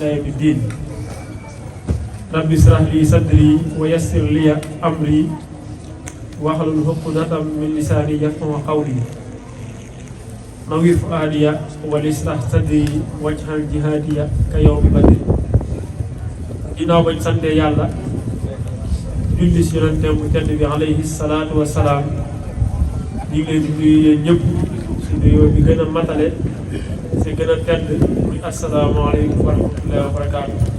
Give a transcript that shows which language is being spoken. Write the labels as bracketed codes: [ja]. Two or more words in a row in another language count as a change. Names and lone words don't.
[ar] يوم الدين رب اشرح لي صدري ويسر لي أمري واحلل عقدة من لساني يفقهوا قولي نوّر فؤادي وليشرح صدري واجعل جهادي كيوم بدر [wo] ginnaaw bañ sante yàlla julli si yonenteem bu tedd bi [ar] عليه الصلاة والسلام [wo] ñu ngi leen di nuyu yéen ñëpp si nuyoo bi gën a matale si gën a tedd muy [ar] السلام عليكم ورحمة الله وبركاته.